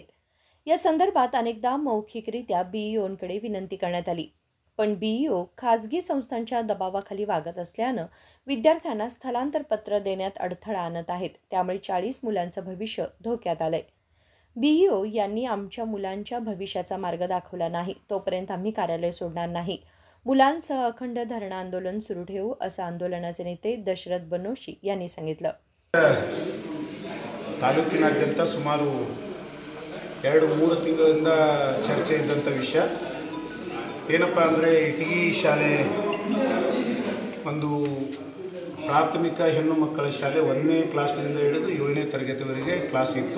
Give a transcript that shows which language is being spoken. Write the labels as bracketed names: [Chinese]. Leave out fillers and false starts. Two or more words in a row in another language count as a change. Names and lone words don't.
[Marathi] या संदर्भात अनेकदा मौखिकरित्या BEOंकडे विनंती करण्यात आली, पण BEO खासगी संस्थांच्या दबावाखाली वागत असल्यानं विद्यार्थ्यांना स्थलांतर पत्र देण्यात अडथळा आणत आहेत. त्यामुळे 40 मुलांचं भविष्य धोक्यात आलंय. BEO यांनी आमच्या मुलांच्या भविष्याचा मार्ग दाखवला नाही तोपर्यंत आम्ही कार्यालय सोडणार नाही. मुलांसह अखंड धरणं आंदोलन सुरू ठेवू, असं आंदोलनाचे नेते दशरथ बनोशी यांनी सांगितलं. [Kannada] ತಾಲೂಕಿನಾದ್ಯಂತ ಸುಮಾರು 2-3 ತಿಂಗಳಿಂದ ಚರ್ಚೆ ಇದ್ದಂಥ ವಿಷಯ ಏನಪ್ಪ ಅಂದರೆ ಇಟಗಿ ಶಾಲೆ ಒಂದು ಪ್ರಾಥಮಿಕ ಹೆಣ್ಣು ಮಕ್ಕಳ ಶಾಲೆ 1ನೇ ಕ್ಲಾಸ್ನಿಂದ ಹಿಡಿದು 7ನೇ ತರಗತಿವರೆಗೆ ಕ್ಲಾಸ್ ಇತ್ತು.